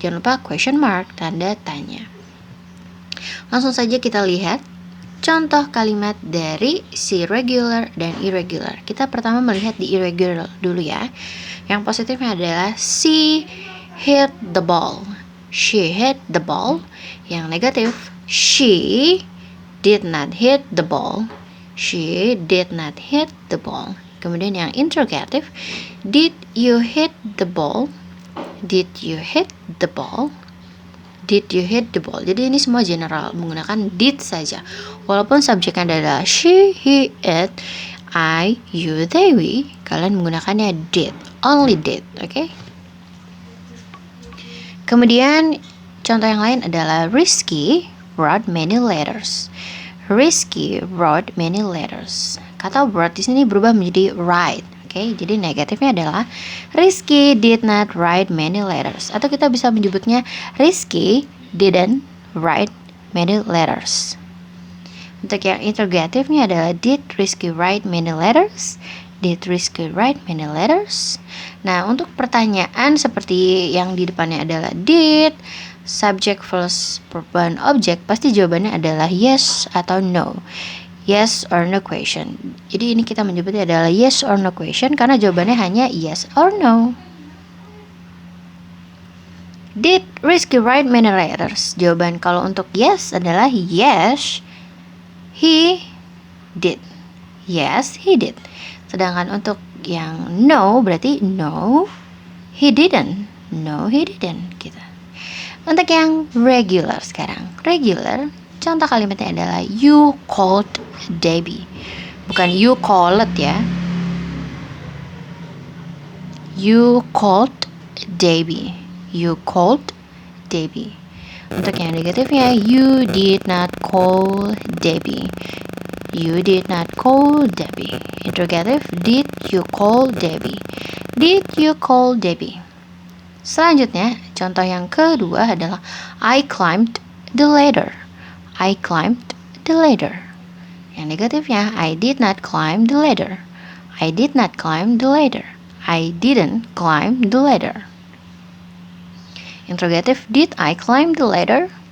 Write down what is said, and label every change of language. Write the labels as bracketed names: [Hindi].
[Indonesian] Jangan lupa question mark, tanda tanya. Langsung saja kita lihat contoh kalimat dari si regular dan irregular. Kita pertama melihat di irregular dulu ya. Yang positifnya adalah [English] she hit the ball. She hit the ball. [Indonesian] Yang negatif, [English] she did not hit the ball. She did not hit the ball. [Indonesian] Kemudian yang interrogative, [English] did you hit the ball? Did you hit the ball? Did you hit the ball? [Indonesian] Jadi ini semua general, menggunakan did saja. Walaupun subjeknya adalah she, he, it, I, you, they, we, kalian menggunakannya did, [English] only did, [Indonesian] oke? Kemudian contoh yang lain adalah [English] Rizky wrote many letters. Rizky wrote many letters. [Indonesian] Kata wrote di sini berubah menjadi write. Oke, jadi negatifnya adalah [English] Rizky did not write many letters. [Indonesian] Atau kita bisa menyebutnya [English] Rizky didn't write many letters. [Indonesian] Untuk yang interrogatifnya adalah [English] did Rizky write many letters? Did Rizky write many letters? [Indonesian] Nah, untuk pertanyaan seperti yang di depannya adalah did, [English] subject plus verb object, [Indonesian] pasti jawabannya adalah yes atau no. [English] Yes or no question. [Indonesian] Jadi ini kita menyebutnya adalah [English] yes or no question [Indonesian] karena jawabannya hanya [English] yes or no. Did Rizky write many letters? [Indonesian] Jawaban kalau untuk yes adalah [English] yes, he did. Yes, he did. [Indonesian] Sedangkan untuk yang no berarti [English] no, he didn't. No, he didn't. [Indonesian] Gitu. Untuk yang regular sekarang. Regular, contoh kalimatnya adalah [English] you called Debbie. [Indonesian] Bukan [English] you called [Indonesian] ya. [English] You called Debbie. You called Debbie. [Indonesian] Untuk yang negatifnya, [English] you did not call Debbie. You did not call Debbie. Interrogative, did you call Debbie? Did you call Debbie? [Indonesian] Selanjutnya, contoh yang kedua adalah [English] I climbed the ladder. I climbed the ladder. [Indonesian] Yang negatifnya, [English] I did not climb the ladder. I did not climb the ladder. I didn't climb the ladder. Interrogative, did I climb the ladder?